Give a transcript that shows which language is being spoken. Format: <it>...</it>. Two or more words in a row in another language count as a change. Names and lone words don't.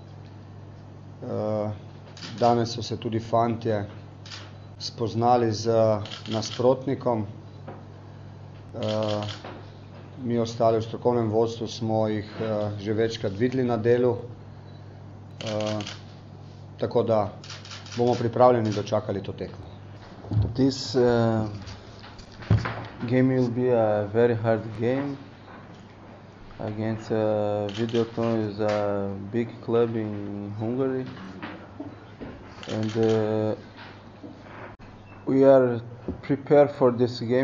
<sl>Danes so se tudi fantje spoznali z nasprotnikom. Mi ostali v strokovnem vodstvu smo jih že večkrat videli na delu. Tako da bomo pripravljeni dočakali to tekmo.</sl> <en>This game will be a very hard game against Videoton is a big club in Hungary, and we are prepared for this game.</en>